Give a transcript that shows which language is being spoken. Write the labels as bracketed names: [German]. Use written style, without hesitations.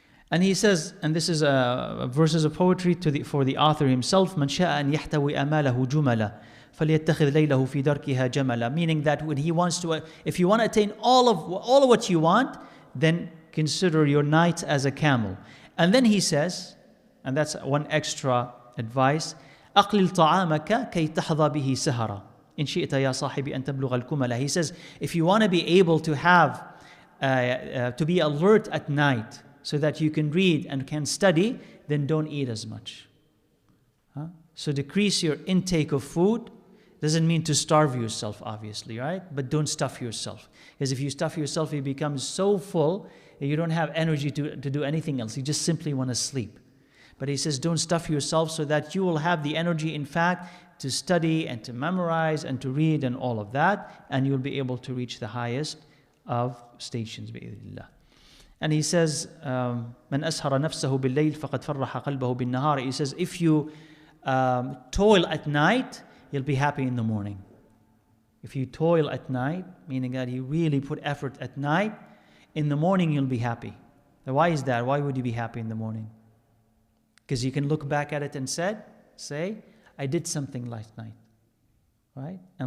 [English] And he says, and this is verses of poetry for the author himself, [Arabic] من شاء أن يحتوي آماله جملا فليتخذ ليله في دركها جملا. [English] Meaning that when he wants to, if you want to attain all of what you want, then consider your night as a camel. And then he says, and that's one extra advice, [Arabic] أقلل طعامك كي تحظى به سهرا إن شئت يا صاحبي أن تبلغ الكملا. [English] He says, if you want to be able to have, to be alert at night, so that you can read and can study, then don't eat as much. So decrease your intake of food. Doesn't mean to starve yourself, obviously, right? But don't stuff yourself. Because if you stuff yourself, you become so full, you don't have energy to do anything else. You just simply want to sleep. But he says, don't stuff yourself, so that you will have the energy, in fact, to study and to memorize and to read and all of that, and you'll be able to reach the highest of stations, bi'idhnillah. And he says, [Arabic] مَنْ أَسْهَرَ نَفْسَهُ بِاللَّيْلِ فَقَدْ فَرَّحَ قَلْبَهُ بِالنَّهَارِ. [English] He says, if you toil at night, you'll be happy in the morning. If you toil at night, meaning that you really put effort at night, in the morning you'll be happy. Now, why is that? Why would you be happy in the morning? Because you can look back at it and say, I did something last night. Right?